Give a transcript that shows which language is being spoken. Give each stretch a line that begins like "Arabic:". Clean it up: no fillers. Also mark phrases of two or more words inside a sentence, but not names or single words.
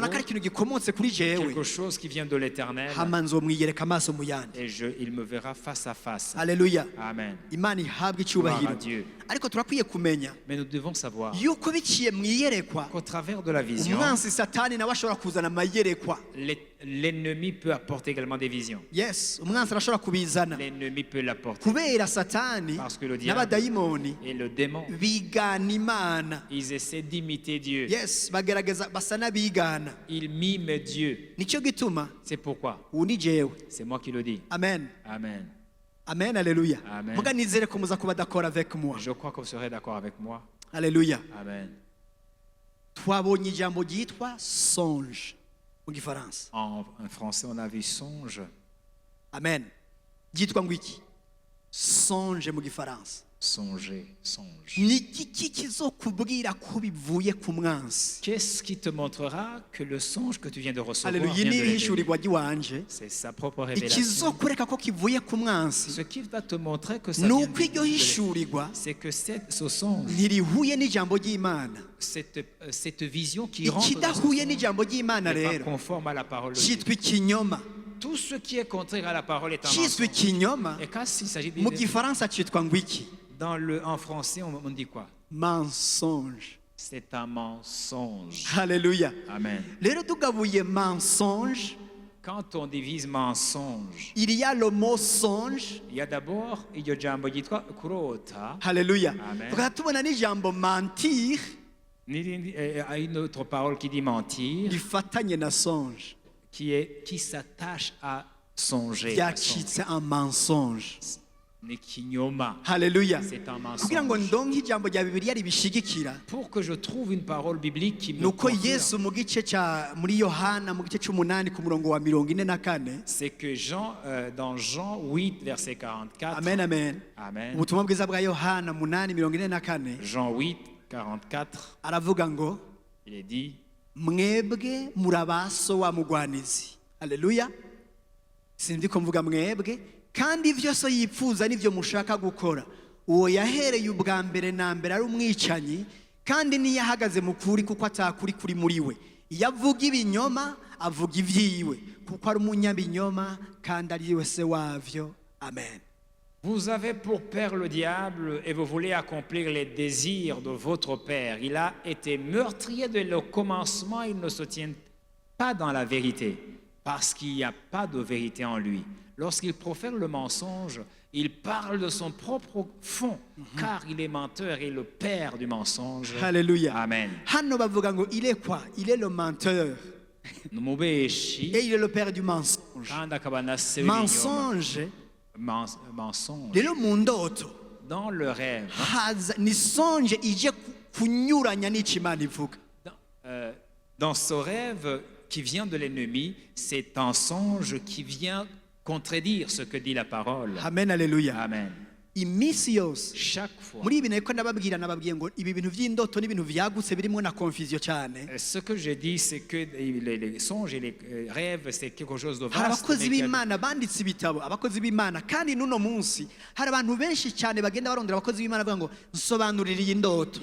French: nouveau,
Rundi: ko ari ikintu gikomotse kuri jewe,
French: quelque chose qui vient de l'Éternel,
Rundi: hama nzomwiyereka amaso mu yandi.
French: et il me verra face à face.
Rundi: Haleluya. Amen. Imana ihabwe
French: Gloire à
Rundi: icyubahiro.
French: Dieu.
Rundi: Ariko turakwiye kumenya
French: Mais nous devons savoir
Rundi: yuko biciye mwiyerekwa
French: qu'au travers de la vision,
Rundi: umwansi satani nawe ashobora kuzana amayerekwa.
French: l'ennemi peut apporter également des visions.
Rundi: Yes, umwansi arashobora kubizana
French: L'ennemi peut l'apporter.
Rundi: kubera satani
French: Parce que le diable
Rundi: n'abadayimoni
French: et le démon,
Rundi: bigana Imana.
French: ils essaient d'imiter Dieu.
Rundi: Yes, bagerageza basa n'abigana.
French: Ils miment Dieu.
Rundi: Nicyo gituma
French: C'est pourquoi.
Rundi: ubu ni jewe.
French: C'est moi qui le dis.
Rundi: Amen. Amen. Amen, alléluia. Amen. Muga nizere ko muza kuba
French: d'accord avec moi. Je crois que vous serez d'accord avec moi.
Rundi: Alléluia. Amen. Twabonye ijambo ryitwa songe mu gifaransa.
French: En français, on a vu songe.
Rundi: Amen. Ryitwa ngo iki? Songe mu gifaransa.
French: Songer, songe.
Rundi: Ni iki kizokubwira ko bivuye ku mwansi?
French: Qu'est-ce qui te montrera que le songe que tu viens de recevoir
Rundi: Alléluia.
French: vient de
Rundi: Ni
French: l'ennemi?
Rundi: ihishurirwa ry'iwanje.
French: C'est sa propre révélation.
Rundi: Ikizokwereka ko kivuye ku mwansi
French: Ce qui va te montrer que ça
Rundi: ni
French: vient
Rundi: uko iryo
French: de
Rundi: hishurirwa
French: c'est que ce songe,
Rundi: ntirihuye n'ijambo ry'Imana.
French: cette vision qui rentre dans ce
Rundi: Ikidahuye
French: songe
Rundi: n'ijambo ry'Imana
French: n'est pas
Rundi: rero
French: conforme à la parole de Dieu.
Rundi: cyitwa ikinyoma.
French: Tout ce qui est contraire à la parole est un
Rundi: Cyitwa
French: mensonge.
Rundi: ikinyoma
French: Et quand il s'agit
Rundi: mu
French: de...
Rundi: gifaransa cyitwa ngo iki?
French: En français, on dit quoi? Mensonge. C'est un mensonge.
Rundi: Haleluya. Amen. Rero tugabuye mensonge,
French: Quand on divise mensonge, il y a le mot songe. il y a d'abord
Rundi: iryo jambo ryitwa kurota, Haleluya. Amen. Tukaba tubona n'ijambo mentir
French: une autre parole qui dit mentir,
Rundi: rifatanye na songe,
French: qui s'attache à songer.
Rundi: byacitse
French: un mensonge.
Rundi: Ni kinyoma. Haleluya.
French: C'est un
Rundi: Kugira ngo
French: mensonge.
Rundi: ndonke ijambo rya Bibiliya ribishigikira,
French: Pour que je trouve une parole biblique qui me
Rundi: nuko
French: confirme,
Rundi: Yesu mu gice cya muri Yohana mu gice cy'umunani ku murongo wa 44,
French: c'est que dans Jean 8, verset 44,
Rundi: amen amen, Amen. ubutumwa bwiza bwa Yohana 8:44
French: Jean 8, 44,
Rundi: aravuga ngo
French: il est dit,
Rundi: mwebwe murabaso wa mugwanizi. Haleluya. Sindi ko mvuga mwebwe, kandi ivyo so yipfuza nivyo mushaka gukora. Uwo yahereye ubwa mbere na mbere ari umwicanyi, kandi niyo ahagaze mu kuri kuko atakuri kuri muri we. Iyo avuga ibinyoma avuga ivyiwe kuko ari umunyabinyoma kandi ari we se wavyo. Amen.
French: vous avez pour père le diable et vous voulez accomplir les désirs de votre père. Il a été meurtrier dès le commencement, il ne se tient pas dans la vérité, parce qu'il n'y a pas de vérité en lui. Lorsqu'il profère le mensonge, il parle de son propre fond, car il est menteur et le père du mensonge.
Rundi: Haleluya. Amen. Hano bavuga ngo
French: il est quoi? Il est le menteur
Rundi: Numubeshi,
French: et il est le père du mensonge.
Rundi: kandi akaba na se w'ibinyoma.
French: Mensonge Mensonge.
Rundi: rero mu ndoto
French: Dans le rêve,
Rundi: haza ni songe ije kunyuranya n'icyo Imana ivuga.
French: dans ce rêve qui vient de l'ennemi, c'est un songe qui vient contredire ce que dit la parole.
Rundi: Amen, alléluia. Amen. iminsi yose
French: chaque fois.
Rundi: muri ibi niko nababwiye ngo ibi bintu by'indoto n'ibintu byagutse birimo na confusion cyane.
French: Ce que je dis, c'est que les songes et les rêves, c'est quelque chose de
Rundi: hari
French: vaste.
Rundi: abakozi b'Imana banditse ibitabo, abakozi b'Imana, kandi n'uno munsi hari abantu benshi cyane bagenda barondera abakozi b'Imana bavuga ngo nsobanurire iyi ndoto.